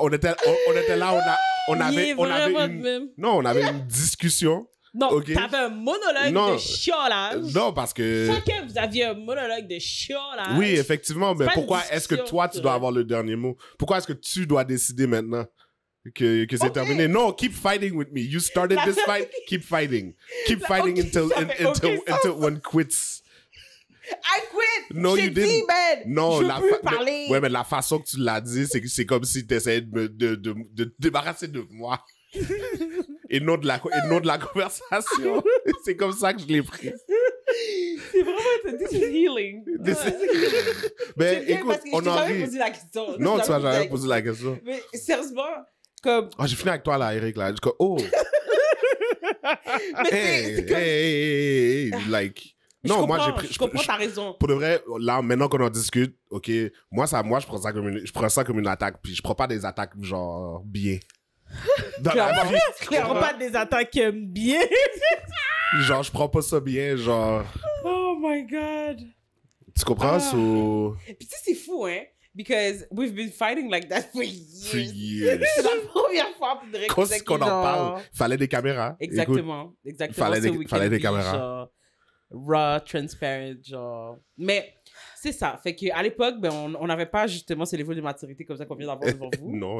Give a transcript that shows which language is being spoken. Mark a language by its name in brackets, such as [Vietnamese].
[French] On était là, on avait une discussion. Non, okay. T'avais un monologue de chiolage. Non, parce que... Chacun, vous aviez un monologue de chiolage. Oui, effectivement, mais pourquoi est-ce que toi, tu dois ça. avoir le dernier mot? Pourquoi est-ce que tu dois décider maintenant que c'est terminé? [English] Non, keep fighting with me. You started this fight, keep fighting. Keep fighting until one quits. I quit! No, you didn't. [French] Dit, man. Non, je veux plus parler. Ouais, mais la façon que tu l'as dit, c'est comme si tu essayais de te débarrasser de moi. et non de la conversation. C'est comme ça que je l'ai pris. C'est vraiment, [English] this is healing. [French] Ben, écoute, on en rit. Posé la question. Non, tu m'as jamais posé la question. Mais sérieusement, comme... j'ai fini avec toi là, Eric, là. Je comme, Mais [English] hey, like... [French] Non, moi, je comprends ta raison. Pour de vrai, là, maintenant qu'on en discute, ok, moi, je prends ça comme une attaque, puis je prends pas des attaques, genre, bien. Dans la vie. Clairement pas des attaques bien. Genre, je prends pas ça bien, genre... [English] Oh my God. [French] Tu comprends? Puis tu sais, c'est fou, hein? [English] Because we've been fighting like that for years. [French] C'est la première fois pour de vrai qu'on en parle. Il fallait des caméras. Exactement. Écoute, il fallait des caméras. Genre, raw, transparent, genre... Mais... C'est ça. Fait qu'à l'époque, ben, on n'avait pas justement ce niveau de maturité comme ça qu'on vient d'avoir devant vous. Non,